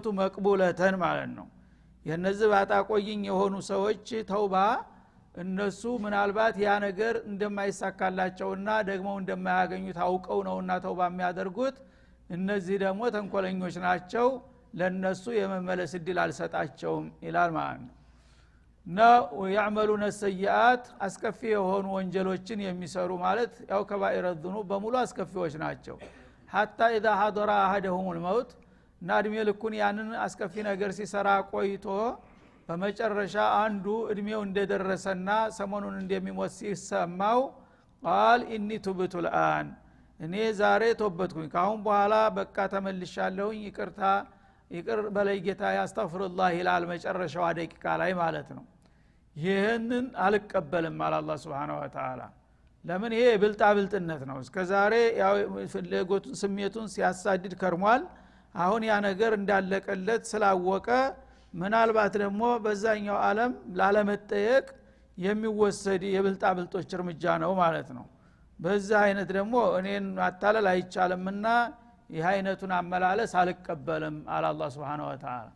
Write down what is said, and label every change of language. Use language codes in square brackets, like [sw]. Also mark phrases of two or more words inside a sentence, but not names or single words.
[am] መቅቡለተን ማለት ነው። የነዚህ ባጣቆይኝ የሆኑ ሰዎች ተውባ እነሱ ምናልባት ያ ነገር እንደማይሳካላቸውና ደግሞ እንደማያገኙት አውቀው ነውና ተውባ የሚያደርጉት እነዚህ ደግሞ ተንኮለኞች ናቸው ለነሱ የመመለስ እድል አልሰጣቸውም ይላል ማለት ነው። ነው [ar] يعملون السيئات [am] አስከፊ የሆኑ ወንጀሎችን የሚሰሩ ማለት ያው [ar] كبائر الذنوب [am] በሙሉ አስከፊዎች ናቸው። [ar] حتى اذا حضر احدهم الموت [am] ናድሜ ልኩን ያንን አስከፊ ነገር ሲሰራ ቆይቶ በመጨረሻ አንዱ እድሜው እንደደረሰና ሰሞኑን እንደሚሞት ሲሰማው [ar] قال اني تبت الان [am] እኔ ዛሬ ተወበትኩኝ ካሁን በኋላ በቃ ተመልሻለሁኝ ይቅር በለይ ጌታ ያስተግፍሩላህ ይላል መጨረሻው ደቂቃ ላይ ማለት ነው። ይሄንን አልቀበልም አለ አላህ [ar] سبحانه وتعالى [am] ለምን ይሄ ብልጣ ብልጥነት ነው እስከዛሬ ያው ፍለጎቱን ስሜቱን ሲያሳድድ ከርሟል አሁን ያ ነገር እንዳለቀለት ስላወቀ ምናልባት ደግሞ በዛኛው ዓለም ላለመጠየቅ የሚወሰድ የብልጣ ብልጦች እርምጃ ነው ማለት ነው በዛ አይነት ደግሞ እኔን ማታለል አይቻልምና ይህ አይነቱን አመላለስ አልቀበልም አለ አላህ [ar] سبحانه وتعالى